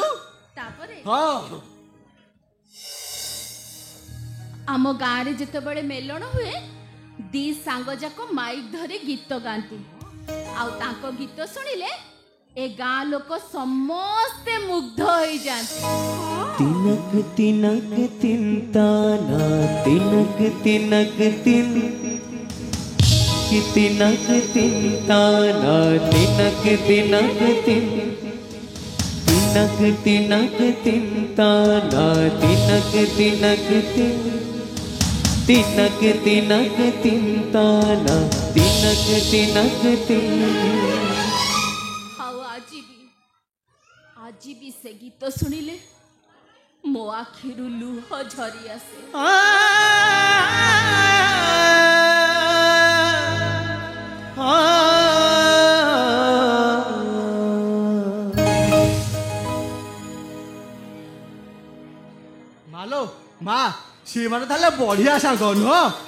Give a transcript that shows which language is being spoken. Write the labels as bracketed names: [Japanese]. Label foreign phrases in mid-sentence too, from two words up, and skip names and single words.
[Odia] ତାପରେ ହଁ ଆମ ଗାଁରେ ଯେତେବେଳେ ମେଲଣ ହୁଏ ଦି ସାଙ୍ଗ ଯାକ ମାଇକ୍ ଧରି ଗୀତ ଗାଆନ୍ତି। ଆଉ ତାଙ୍କ ଗୀତ ଶୁଣିଲେ ଏ ଗାଁ ଲୋକ ସମସ୍ତେ ମୁଗ୍ଧ ହେଇଯାଆନ୍ତି। तिनक तिनक तिनताना तिनक तिनक तिन कि तिनक तिनताना तिनक तिनक तिन तिनक तिनक तिनताना तिनक तिनक तिन तिनक तिनक तिनताना तिनक तिनक तिन। ଆଉ ଆଜି ବି ସେ ଗୀତ ଶୁଣିଲେ ମୋ ଆଖିରୁ ଲୁହ ଝରି ଆସେ। ମାଲୋ ମା ସିଏ ମାନେ ତାହେଲେ ବଢିଆ ସାଙ୍ଗ ନୁହଁ?